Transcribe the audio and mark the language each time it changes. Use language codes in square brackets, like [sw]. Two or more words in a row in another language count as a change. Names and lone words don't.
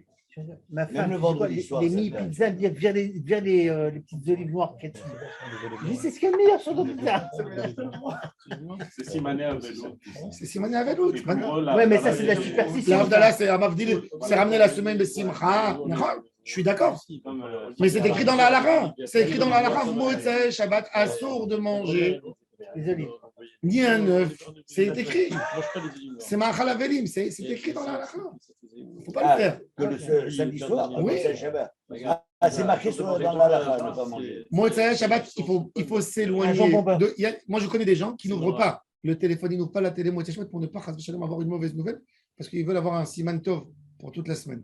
[fr] Ma femme, les mini-pizzas, vers les petites olives noires. C'est ce qu'il y a de meilleur sur nos pizzas. C'est Simané avec l'autre. Oui, mais ça, c'est de la superstition. L'Avdallah, c'est ramener la semaine de Simcha. Je suis d'accord. Mais c'est écrit dans la halakha. C'est écrit dans la halakha. [he] Motzei Shabbat, assour [fr] de manger. Les olives. Ni un œuf, c'est écrit. C'est [he] Ma'achal Avelim, [fr] c'est écrit dans la halakha. Il ne faut pas le faire. Que le samedi soir, oui. Shabbat. C'est marqué dans la halakha, ne pas manger. [he] Motzei Shabbat, [fr] il faut s'éloigner. Moi, je connais des gens qui n'ouvrent pas le téléphone, ils n'ouvrent pas la télé [he] Motzei Shabbat [fr] pour ne pas avoir une mauvaise nouvelle parce qu'ils veulent avoir un [he] siman tov [fr] pour toute la semaine.